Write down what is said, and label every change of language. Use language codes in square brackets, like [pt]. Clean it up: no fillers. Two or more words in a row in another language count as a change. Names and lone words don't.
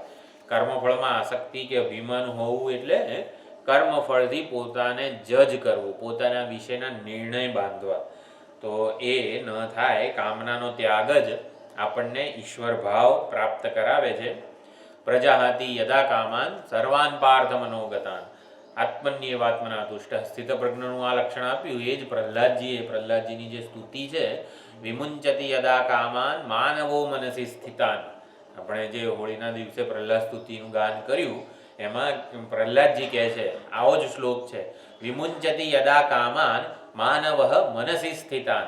[gu] કર્મફળમાં આસક્તિ કે અભિમાન હોવું એટલે કર્મફળથી પોતાને જજ કરવું, પોતાના વિશેના નિર્ણય બાંધવા. તો એ ન થાય. કામનાનો ત્યાગ જ આપણને ઈશ્વર ભાવ પ્રાપ્ત કરાવે છે. [sa] પ્રજાહાતિ યદા કામાન સર્વાન પાર્થ મનોગતાન આત્મન્યેવાત્મના તુષ્ટ. [gu] સ્થિતપ્રજ્ઞનું આ લક્ષણ આપ્યું એ જ પ્રહલાદજીની જે સ્તુતિ છે, [sa] વિમુંચતિ યદા કામાન માનવો મનસી સ્થિતાન. [gu] આપણે જે હોળીના દિવસે પ્રહલાદ સ્તુતિનું ગાન કર્યું એમાં પ્રહલાદજી કહે છે, આવો જ શ્લોક છે, [sa] વિમુંચતિ યદા કામાન માનવ મનસી સ્થિતાન.